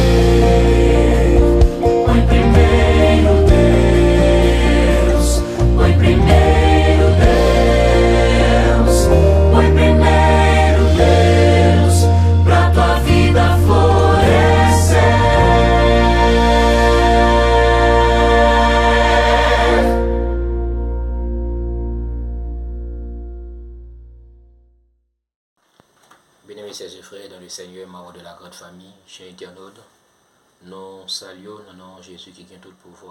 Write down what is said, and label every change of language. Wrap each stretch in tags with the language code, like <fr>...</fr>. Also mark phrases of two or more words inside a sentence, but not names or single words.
<pt>Põe primeiro Deus, põe primeiro Deus, põe primeiro Deus, pra tua vida florescer.</pt> <fr>Bien-aimés sœurs et frères dans le Seigneur, membres de la grande famille, chers internautes, nous saluons le nom de Jésus qui a tout pouvoir.</fr>